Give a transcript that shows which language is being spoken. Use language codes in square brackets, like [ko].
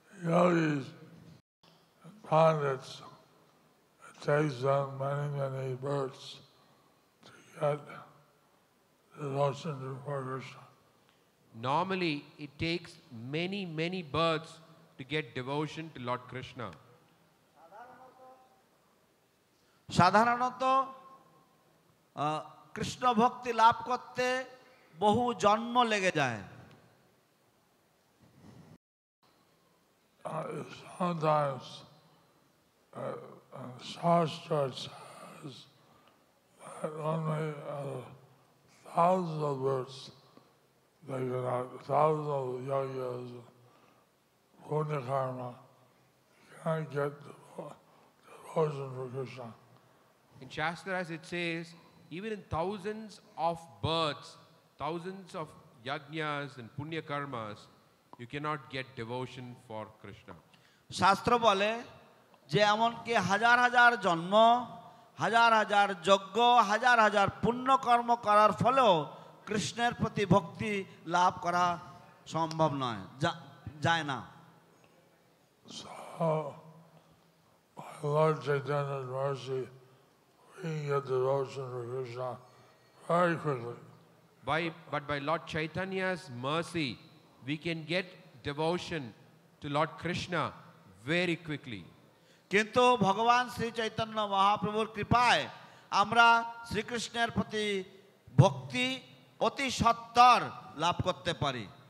[en] Yogis and pandits, it takes them many births to get devotion to Krishna. Normally, it takes many births to get devotion to Lord Krishna. [bn] সাধারণত কৃষ্ণ ভক্তি লাভ করতে বহু জন্ম লেগে যায়। [en] Sometimes Shastra says that only thousands of births, thousands of yogas, punya karma, can get devotion for Krishna. In Shastras it says, even in thousands of births, thousands of yajnas and punya karmas, you cannot get devotion for Krishna. [bn] শাস্ত্র বলে যে এমনকি হাজার হাজার জন্ম, হাজার হাজার যজ্ঞ, হাজার হাজার পুণ্য কর্ম করার ফলেও কৃষ্ণের প্রতি ভক্তি লাভ করা সম্ভব নয়, যায় না। [en] So, by Lord Chaitanya's mercy, we can get devotion for Krishna very quickly. But by Lord Chaitanya's mercy, we can get devotion to Lord Krishna very quickly. [bn] কিন্তু ভগবান শ্রী চৈতন্য মহাপ্রভুর কৃপায় আমরা শ্রীকৃষ্ণের প্রতি ভক্তি অতি সত্বর লাভ করতে পারি।